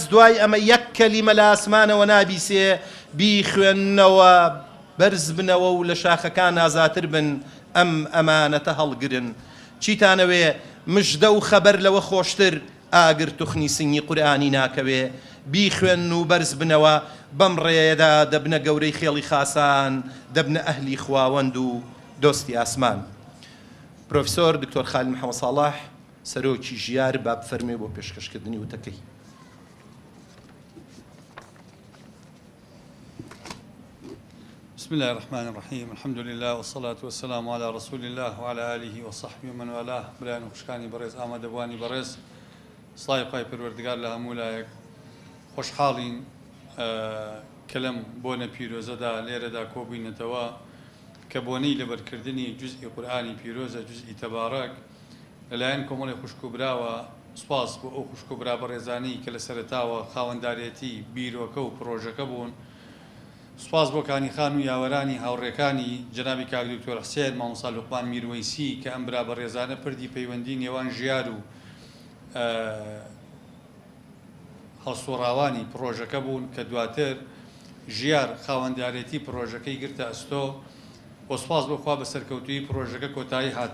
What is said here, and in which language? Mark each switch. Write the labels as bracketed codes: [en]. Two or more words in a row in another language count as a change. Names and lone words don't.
[ckb] دوای ئەمە یەک کەلیمە لە ئاسمانەوە نابیسێ بیخوێننەوە بەرز بنەوە و لە شاخەکان ئازاتر بن ئەم ئەمانەتە هەڵگرن چیتانەوێ مژدە و خەبەر لەوە خۆشتر ئاگر توخنی سنگی قورئانی ناکەوێ بیخوێن و بەرز بنەوە بەم ڕێیەدا دەبنە گەورەی خێڵی خاسان دەبنە ئەهلی خواوەند و دۆستی ئاسمان پرۆفیسۆر دکتۆر خالید محەممەد ساڵح سەرۆکی ژیار با بفەرمێ بۆ پێشکەشکردنی وتەکەی [ar] بسم الله الرحمن الرحيم الحمد لله والصلاة والسلام على رسول الله وعلى آله وصحبه ومن والاه [ckb] برایان و خوشکانی بەڕێز ئامادەبوانی بەڕێز سڵای پای پەروەردگار لە هەموو لایەک خۆشحاڵین کە لەم بۆنە پیرۆزەدا لێرەدا کۆبووینەتەوە کە بۆنەی لەبەرکردنی جوزئی قورئانی پیرۆزە جوزئی تەبارەک لەلایەن کۆمەڵی خوشکوبراوە سپاس بۆ ئەو خوشکوبرا بەڕێزانی کە لە سەرەتاوە خاوەنداریەتی بیرۆکە و پرۆژەکە بوون سپاس بۆ کانی خان و یاوەرانی هاوڕێکانی جەنابی کاک دکتۆر حسێن مامۆستا لوقمان میروەیسی کە ئەم برا بەڕێزانە پردی پەیوەندی نێوان ژیار و هەڵسوڕاوانی پرۆژەکە بوون کە دواتر ژیار خاوەندیارێتی پرۆژەکەی گرتە ئەستۆ بۆ سپاس بخوا بە سەرکەوتوی پرۆژەکە کۆتایی هات.